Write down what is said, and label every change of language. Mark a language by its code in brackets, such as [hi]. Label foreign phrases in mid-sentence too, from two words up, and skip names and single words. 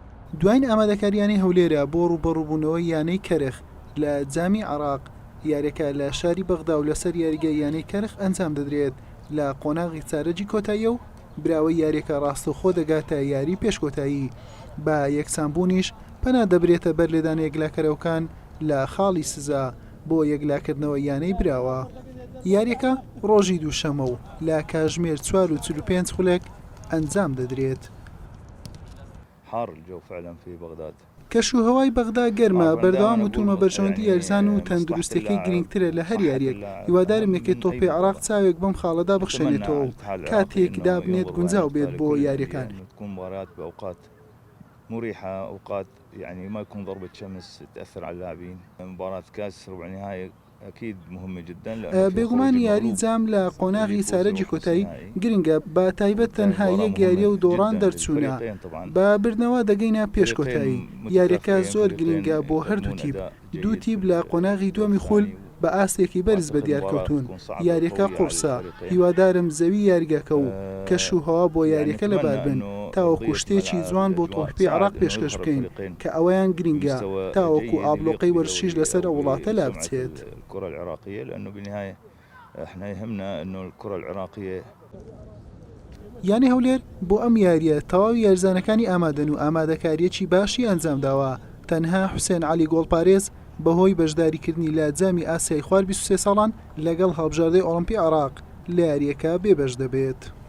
[ckb] دوین ئامادەکاریانەی هەولێرە بۆ ڕوبەڕووبوونەوەی یانەی کەرخ لە جامی عێراق یاریەکە لە شاری بەغدا و لەسەر یاریگای یانەی کەرخ ئەنجام دەدرێت لە قۆناغی چارەجی کۆتاییە و براوەی یاریەکە ڕاستەوخۆ دەگاتە یاری پێشکۆتایی بە یەکسانبوونیش پەنا دەبرێتە بەر لێدان یەکلاکەرەوەکان لە خاڵی سزا بۆ یەکلاکردنەوە یانەی براوە. یاریەکە ڕۆژی دووشەمە و لە کاتژمێر 4:45 خولێک ئەنجام دەدرێت. [ar] حار الجو فعلا في بغداد. [ckb] کەشوهەوای بەغدا گەرمە بەردەوام وتومە بەرژەوەندی یاریزان و تەندروستەکەی گرنگترە لە هەر یاریەک. هیوادارم یەکێت تۆپی عێراق چاوێک بەم خاڵەدا بخشێنێتەوە و کاتێک دابنێت گونجاو بێت بۆ یاریەکان. [ar] مريحة أوقات يعني ما يكون ضربة شمس تأثر على اللاعبين. مباراة كاس ربع نهائي أكيد مهمة جدا. [ckb] بێگومان یاری جام لە قۆناغی چارەجی کۆتایی گرنگە بە تایبەت تەنها یەک یاریە و دۆڕان دەرچوونە بە بردنەوە دەگەینە پێشکۆتایی. یاریەکە زۆر گرنگە بۆ هەردوو تیب. دوو تیب لە قۆناغی دووەمی خول بە ئاستێکی بەرز بە دیارکەوتون. یاریەکە قورسە. هیوادارم زەوی یاریگەکە و کەشوهەوا بۆ یاریەکە لەبار بن تاوەکو شتێکی جوان بۆ تۆپی عێراق پێشکەش بکەین کە ئەوەیان گرنگە تاوەکو ئابلۆقەی وەرزشیش لەسەر وڵاتە لا بچێت. [ar] الكرة العراقية لأنه بالنهاية احنا يهمنا إنه الكرة العراقية. [ckb] یانی هەولێر بۆ ئەم یاریە تەواوی یارزانەکانی ئامادەن و ئامادەکاریەکی باشی ئەنجام داوە. تەنها حوسێن عەلی گۆڵپارێز بەهۆی بەشداریکردنی لە جامی ئاسیای خوار 23 ساڵان لەگەڵ هەڵبژاردەی ئۆڵمپی عێراق لە یاریەکە بێبەش دەبێت.